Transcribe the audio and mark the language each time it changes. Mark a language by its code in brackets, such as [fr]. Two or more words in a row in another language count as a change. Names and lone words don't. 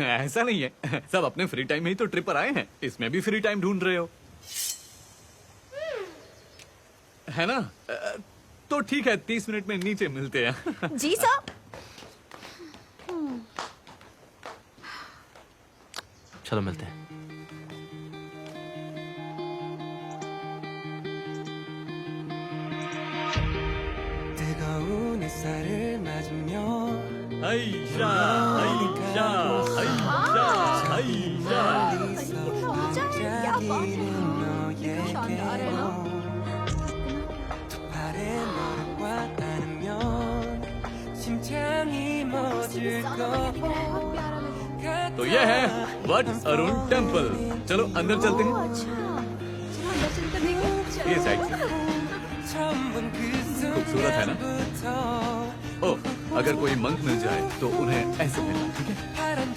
[hi] ऐसा नहीं है, सब अपने [en] free time [hi] में ही तो ट्रिप पर आए हैं, इसमें भी [en] free time [hi] ढूंढ रहे हो, है ना? तो ठीक है, 30 मिनट में नीचे मिलते हैं। जी साहब। चलो मिलते हैं। [ko] 뜨거운 햇살을 맞으며 아이샤, 아이샤, 아이샤, 아이샤. 반짝이는 너에게로 두 팔에 너를 꽉 안으면 심장이 멎을 거고 [hi] तो ये है वट अरुण टेम्पल। चलो अंदर चलते हैं। ये साइड से खूबसूरत है ना? ओह, अगर कोई मंक मिल जाए तो उन्हें ऐसे मिलना, ठीक है?